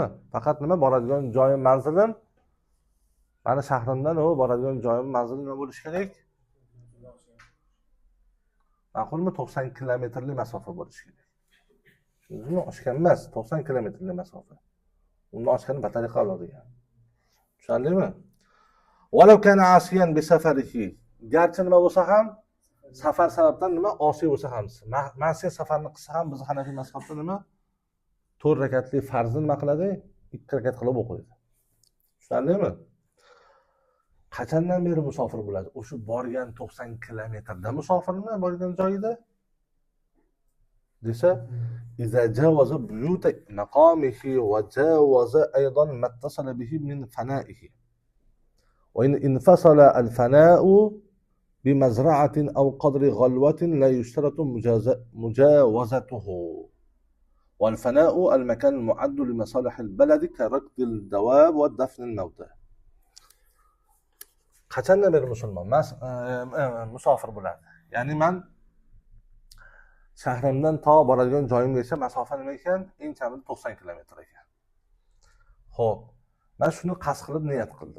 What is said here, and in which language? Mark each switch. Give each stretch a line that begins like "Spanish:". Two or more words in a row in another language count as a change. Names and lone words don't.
Uzbek: Faqat nima boradigan joyim, manzilim, mani shahrimdan boradigan joyim, manzilim nima bo'lishi kerak? Ma'qulmi? 90 kilometrli masofa bo'lishi kerak. Shuni oshgan emas, 90 kilometrli masofa. Undan oshgani batariqa oladigan. Tushundingmi?
Arabic: ولو كان عاصيا بسفره.
Uzbek: Garchi nima bo'lsa ham, safar sababdan nima osiy bo'lsa ham, ma'siya safarni qilsa ham biz Hanafiy mazhabda nima 4 rakatli farzni nima qiladi? 2 rakat qilib o'qiydi. Tushundingmi? Qachondan beri musofir bo'ladi? O'sha borgan 90 kilometrda musofirmi borgan joyida?
Arabic: Desa, إذا جاوز بيوت مقامه وجاوز أيضا ما اتصل به من فنائه. وإن انفصل الفناء بمزرعة أو قدر غلوة لا يشترط مجاوزته. والفناء المكان المعد لمصالح البلد كركض الدواب ودفن الموتى.
Uzbek: Qachondan beri musulmon musofir bo'ladi? Ya'ni men shahrimdan to boradigan joyimgacha masofa nima ekan? Eng kamida 90 kilometr ekan. Xo'p, men shuni qasd qilib niyat qildim.